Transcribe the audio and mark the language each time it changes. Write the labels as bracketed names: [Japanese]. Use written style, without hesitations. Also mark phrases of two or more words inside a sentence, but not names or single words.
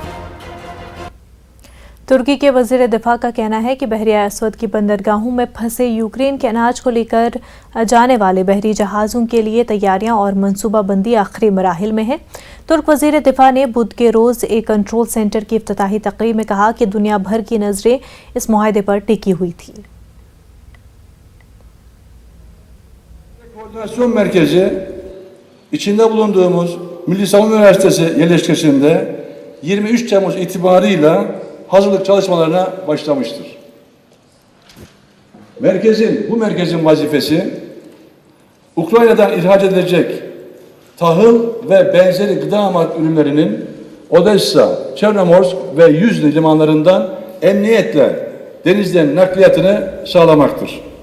[Urdu] ترکی کے وزیر دفاع کا کہنا ہے کہ بحیرہ اسود کی بندرگاہوں میں پھنسے یوکرین کے اناج کو لے کر جانے والے بحری جہازوں کے لیے تیاریاں اور منصوبہ بندی آخری مراحل میں ہے. ترک وزیر دفاع نے بدھ کے روز ایک کنٹرول سینٹر کی افتتاحی تقریب میں کہا کہ دنیا بھر کی نظریں اس معاہدے پر ٹکی ہوئی تھی. [Turkish] Koordinasyon merkezi içinde bulunduğumuz Milli Savunma Üniversitesi yerleşkesinde 23 Temmuz itibarıyla hazırlık çalışmalarına başlamıştır. Bu merkezin vazifesi Ukrayna'dan ihraç edilecek tahıl ve benzeri gıda ürünlerinin Odessa, Çernomorsk ve Yüzlü limanlarından emniyetle denizden nakliyatını sağlamaktır.